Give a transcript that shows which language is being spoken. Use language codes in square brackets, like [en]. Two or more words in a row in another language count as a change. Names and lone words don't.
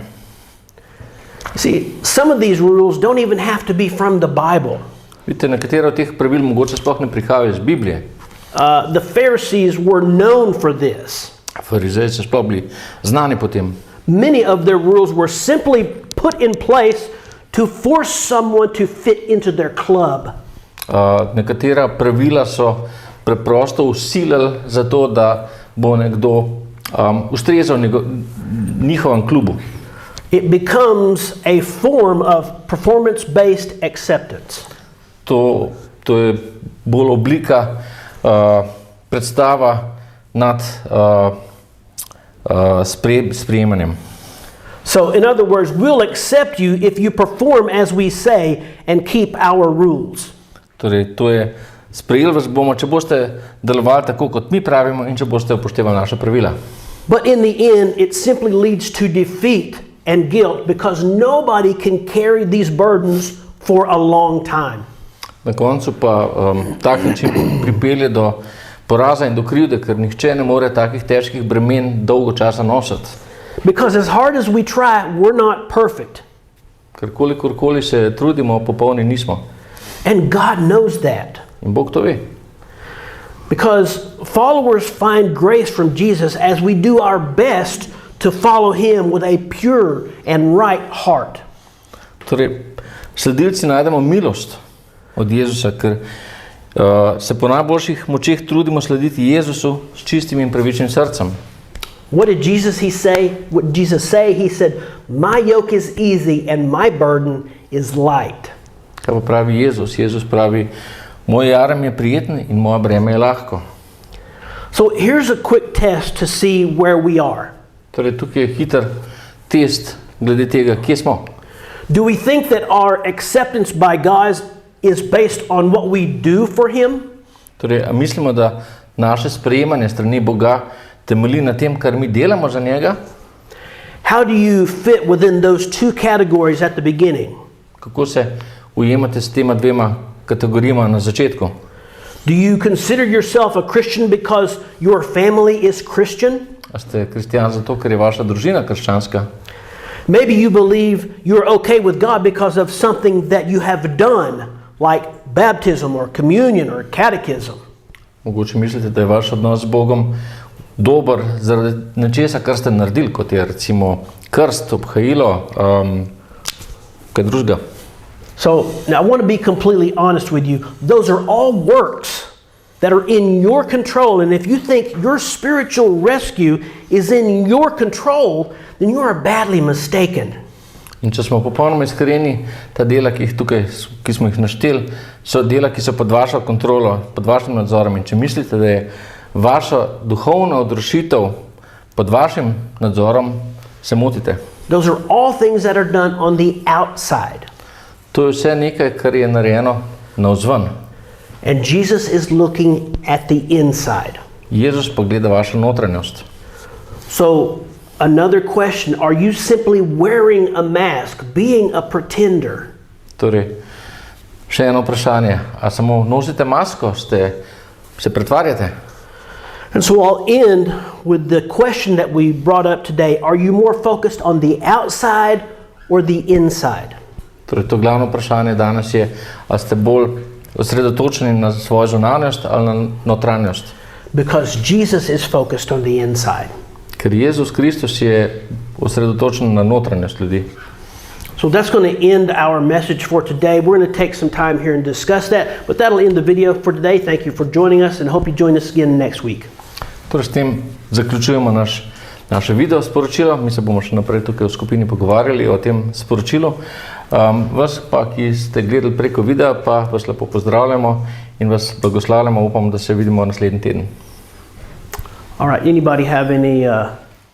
[en] See, some of these rules don't even have to be from the Bible. [sl] Vidite, nekatera od teh pravil mogoče sploh ne prihajajo iz Biblije. [en] The Pharisees were known for this. [sl] Farizeji so sploh bili znani po tem. [en] Many of their rules were simply put in place to force someone to fit into their club. [sl] Nekatera pravila so preprosto usilili za to, da bo nekdo ustrezal njihovem klubu. [en] It becomes a form of performance-based acceptance. [sl] To je bolj oblika predstava nad sprejemanjem. [en] So, in other words, we'll accept you if you perform as we say and keep our rules. [sl] Torej, to je, sprejeli vas bomo, če boste delovali tako, kot mi pravimo in če boste upoštevali naša pravila. [en] But in the end, it simply leads to defeat and guilt because nobody can carry these burdens for a long time. [sl] Na koncu pa tak način pripelje do poraza in do krivde, ker nihče ne more takih težkih bremen dolgo časa nositi. [en] Because as hard as we try, we're not perfect. [sl] Ker kolikorkoli se trudimo, popolni nismo. [en] And God knows that. [sl] In Bog to ve. [en] Because followers find grace from Jesus as we do our best to follow Him with a pure and right heart. [sl] Torej, sledilci najdemo milost od Jezusa, ker se po najboljših močeh trudimo slediti Jezusu s čistim in pravičnim srcem. [en] What did Jesus say? What Jesus say? He said, "My yoke is easy and my burden is light." [sl] Kaj pa pravi Jezus? Jezus pravi, moj jarem je prijeten in moje breme je lahko. [en] So here's a quick test to see where we are. [sl] Torej, tukaj je hiter test glede tega, kje smo. [en] Do we think that our acceptance by God is based on what we do for Him? [sl] Torej, a mislimo, da naše sprejemanje strani Boga temelji na tem, kar mi delamo za njega? [en] How do you fit within those two categories at the beginning? [sl] Kako se ujemate s tema dvema kategorijama na začetku? [en] Do you consider yourself a Christian because your family is Christian? [sl] A ste kristjan zato, ker je vaša družina krščanska? [en] Maybe you believe you're okay with God because of something that you have done, like baptism or communion or catechism. [sl] Mogoče mislite, da je vaš odnos z Bogom dober zaradi nečesa, kar ste naredili, kot je recimo krst, obhajilo, kaj drugega. [en] So, now I want to be completely honest with you. Those are all works that are in your control, and if you think your spiritual rescue is in your control, then you are badly mistaken. [sl] In če smo popolnoma iskreni, ta dela, ki smo jih našteli, so dela, ki so pod vašo kontrolo, pod vašim nadzorom. In če mislite, da je vaša duhovna odrešitev pod vašim nadzorom, se motite. [en] Those are all things that are done on the outside. [sl] To je vse nekaj, kar je narejeno navzven. [en] And Jesus is looking at the inside. [sl] Jezus pa gleda vašo notranjost. [en] So, another question, are you simply wearing a mask, being a pretender? [sl] Torej, še eno vprašanje. A samo nosite masko, se pretvarjate? [en] And so I'll end with the question that we brought up today. Are you more focused on the outside or the inside? [sl] Torej, to glavno vprašanje danes je, ali ste bolj osredotočeni na svojo zunanjost ali na notranjost? [en] Because Jesus is focused on the inside. [sl] Ker Jezus Kristus je osredotočen na notranjost ljudi. [en] So that's going to end our message for today. We're going to take some time here and discuss that, but that'll end the video for today. Thank you for joining us and hope you join us again next week. [sl] Torej, s tem zaključujemo naše video sporočilo. Mi se bomo še naprej tukaj v skupini pogovarjali o tem sporočilu. Vas pa, ki ste gledali preko videa, pa vas lepo pozdravljamo in vas blagoslavljamo. Upam, da se vidimo naslednji teden. [en] All right, anybody have any